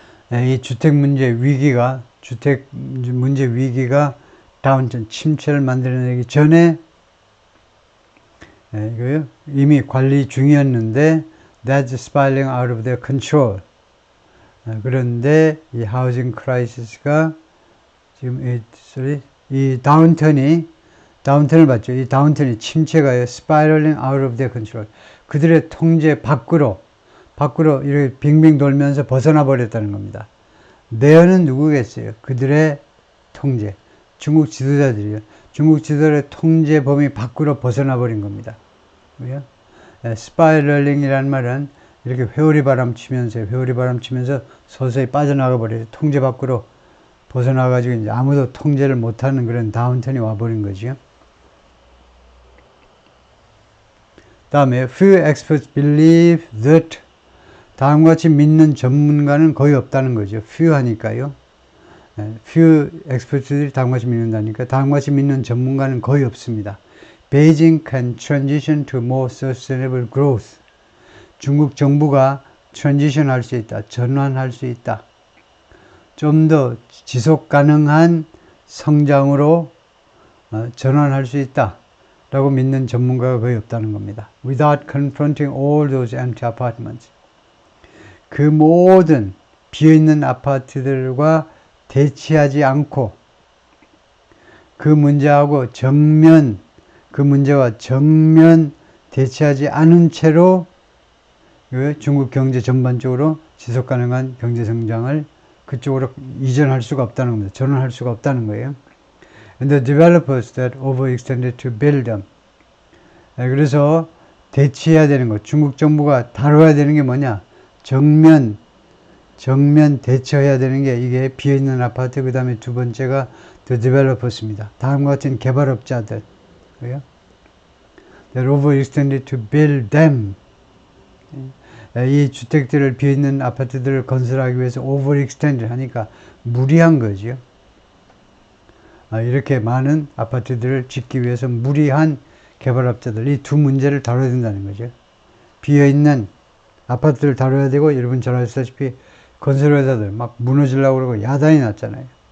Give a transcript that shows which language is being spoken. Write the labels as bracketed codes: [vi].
[ko] 이 주택 문제 위기가 다운턴 침체를 만들어내기 전에 이거요, 이미 관리 중이었는데 [en] that's spiraling out of their control. [ko] 그런데 이 하우징 크라이시스가 지금 이 다운턴을 봤죠. 이 다운턴이 침체가요, [en] spiraling out of their control. [ko] 그들의 통제 밖으로 이렇게 빙빙 돌면서 벗어나 버렸다는 겁니다. 내어는 누구겠어요? 그들의 통제. 중국 지도자들이요. 중국 지도자의 통제 범위 밖으로 벗어나 버린 겁니다. 왜요? 스파이럴링이라는 말은 이렇게 회오리 바람 치면서 서서히 빠져나가 버려요. 통제 밖으로 벗어나 가지고 이제 아무도 통제를 못하는 그런 다운턴이 와버린 거죠. 다음에 [en] few experts believe that, [ko] 다음과 같이 믿는 전문가는 거의 없다는 거죠. few 하니까요. few experts들이 다음과 같이 믿는다니까 다음과 같이 믿는 전문가는 거의 없습니다. [en] Beijing can transition to more sustainable growth. [ko] 중국 정부가 transition 할 수 있다. 전환할 수 있다. 좀 더 지속 가능한 성장으로 전환할 수 있다. 라고 믿는 전문가가 거의 없다는 겁니다. [en] Without confronting all those empty apartments. [ko] 그 모든 비어있는 아파트들과 대치하지 않고 그 문제하고 정면 그 문제와 정면 대치하지 않은 채로 중국 경제 전반적으로 지속 가능한 경제 성장을 그쪽으로 이전할 수가 없다는 겁니다. 전환할 수가 없다는 거예요. [en] And the developers that overextended to build them. [ko] 그래서 대치해야 되는 것, 중국 정부가 다뤄야 되는 게 뭐냐? 정면 대처해야 되는 게 이게 비어있는 아파트, 그 다음에 두 번째가 [en] the developers [ko] 입니다. 다음과 같은 개발업자들. 그래요? [en] They're overextended to build them. [ko] 이 주택들을 비어있는 아파트들을 건설하기 위해서 overextend 하니까 무리한 거죠. 이렇게 많은 아파트들을 짓기 위해서 무리한 개발업자들, 이 두 문제를 다뤄야 된다는 거죠. 비어있는 아파트를 다뤄야 되고, 여러분 잘 아시다시피 건설회사들 막 무너지려고 그러고 야단이 났잖아요.